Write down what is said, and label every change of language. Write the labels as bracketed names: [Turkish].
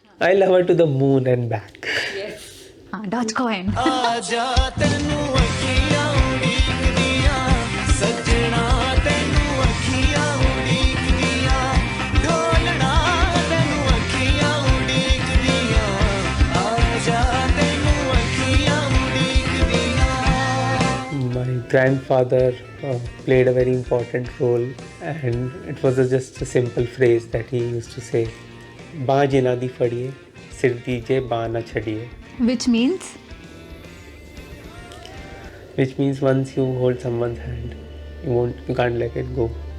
[English] I love her to the moon and back. Dogecoin. [Punjabi] ਆਜਾ ਤੈਨੂੰ ਅੱਖੀਆਂ ਉਡੀਕਦੀਆਂ ਸੱਜਣਾ ਤੈਨੂੰ ਅੱਖੀਆਂ ਉਡੀਕਦੀਆਂ ਢੋਲਣਾ ਤੈਨੂੰ ਅੱਖੀਆਂ ਉਡੀਕਦੀਆਂ ਆਜਾ ਤੈਨੂੰ ਅੱਖੀਆਂ ਉਡੀਕਦੀਆਂ [English] My grandfather played a very important role, and it was just a simple phrase that he used to say: [Punjabi] "बाँ जिना दी फड़िए, सिर दीजे बाँ ना छड़िए." [English] Which means? Which means once you hold someone's hand, you can't let it go.